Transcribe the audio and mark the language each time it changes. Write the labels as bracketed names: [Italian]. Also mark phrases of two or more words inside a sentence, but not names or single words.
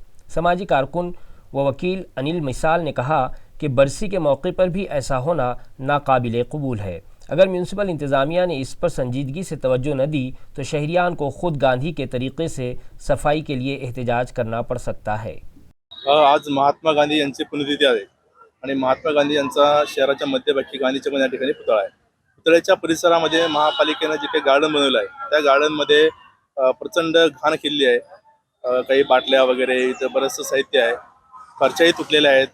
[Urdu] سماجی کارکن و وکیل انیل مساڑ نے کہا کہ برسی کے موقع پر بھی ایسا ہونا ناقابل قبول ہے۔ اگر میونسپل انتظامیہ نے اس پر سنجیدگی سے توجہ نہ دی تو شہریان کو خود گاندھی کے طریقے سے صفائی کے لیے احتجاج کرنا پڑ سکتا ہے۔ [Marathi] आज महात्मा गांधी यांची पुण्यतिथी आहे आणि महात्मा गांधी यांचा शहराच्या मध्यभागी गांधीच्या पण या ठिकाणी पुतळा आहे। पुतळ्याच्या परिसरामध्ये महापालिकेने जे काही गार्डन बनवलं आहे त्या गार्डनमध्ये प्रचंड घाण केलेली आहे। काही बाटल्या वगैरे इथं बरंचसं साहित्य आहे, फरशाही तुटलेल्या आहेत।